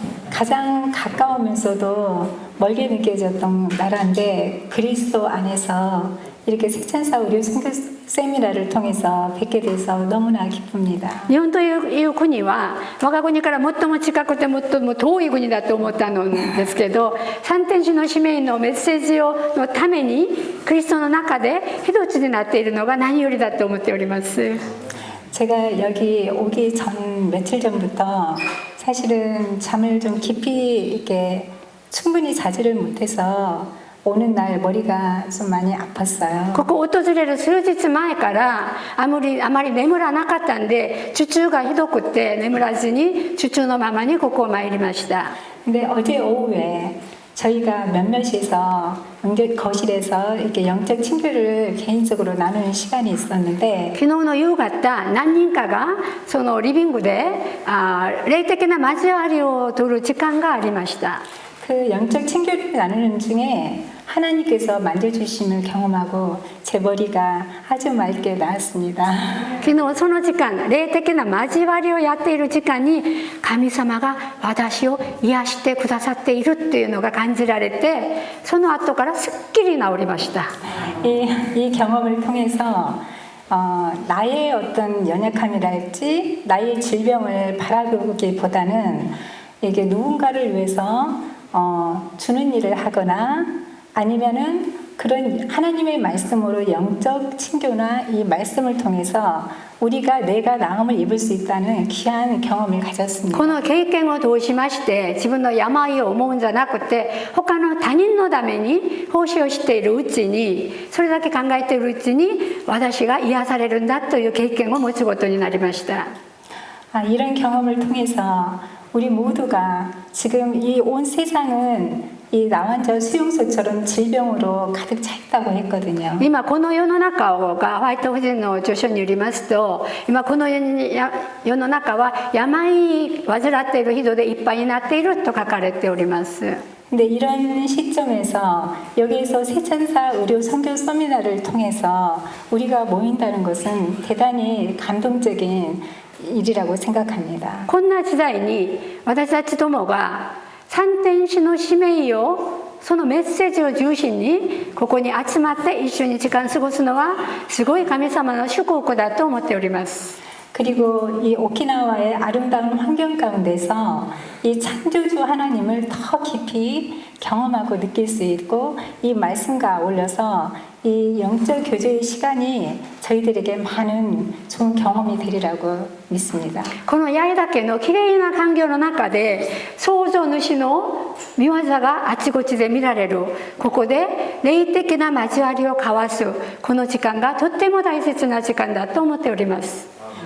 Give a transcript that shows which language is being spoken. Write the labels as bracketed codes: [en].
[ko] 가장 가까우면서도 멀게 느껴졌던 나라인데 그리스도 안에서 이렇게 색찬사 의료 세미나를 통해서 뵙게 돼서 너무나 기쁩니다. [ja] 日本という国は我が国から最も近くて最も遠い国だと思ったのですけど、三天使の使命のメッセージのためにクリストの中で一つになっているのが何よりだと思っております。 [ko] 제가 여기 오기 전 며칠 전부터 사실은 잠을 좀 깊이 이렇게 충분히 자지를 못해서 오는 날 머리가 좀 많이 아팠어요. [ja] ここを訪れる数日前からあまり眠らなかったんで、頭痛がひどくて眠らずに頭痛のままにここを参りました。 [ko] 근데 어제 오후에 저희가 몇몇이서 거실에서 이렇게 영적 친교를 개인적으로 나누는 시간이 있었는데 [ja] 昨日の夕方、何人かがそのリビングで霊的な交わりを取る時間がありました。 [ko] 그 영적 친교를 나누는 중에 하나님께서 만져주심을 경험하고 제 머리가 아주 맑게 나았습니다. [ja] 昨日その時間、霊的な交わりをやっている時間に神様が私を癒してくださっているっていうのが感じられて、その後からすっきり治りました。 [ko] 이 경험을 통해서 나의 어떤 연약함이랄지 나의 질병을 바라보기보다는 이게 누군가를 위해서 주는 일을 하거나 아니면은 그런 하나님의 말씀으로 영적 친교나 이 말씀을 통해서 우리가 내가 나음을 입을 수 있다는 귀한 경험을 가졌습니다. [ja] この経験を通しまして、自分の病を思うんじゃなくて、他の他人のために奉仕をしているうちに、それだけ考えているうちに私が癒されるんだという経験を持つことになりました。 [ko] 이런 경험을 통해서 우리 모두가 지금 이 온 세상은 이 나환절 수용소처럼 질병으로 가득 차 있다고 했거든요. [ja] 今この世の中がホワイト夫人の著書によりますと、今この世の中は病患っている人でいっぱいになっていると書かれております。 [ko] 근데 이런 시점에서 여기에서 세천사 의료 선교 세미나를 통해서 우리가 모인다는 것은 대단히 감동적인 일이라고 생각합니다. [ja] こんな時代に私たちどもが三天使の使命をそのメッセージを中心にここに集まって一緒に時間過ごすのはすごい神様の祝福だと思っております。 [ko] 그리고 이 오키나와의 아름다운 환경 가운데서 이 창조주 하나님을 더 깊이 경험하고 느낄 수 있고 이 말씀과 어울려서 이 영적 교제의 시간이 저희들에게 많은 좋은 경험이 되리라고 믿습니다. [ja] この八重岳のきれいな環境の中で創造主の御業があちこちで見られる、ここで霊的な交わりを交わすこの時間がとっても大切な時間だと思っております。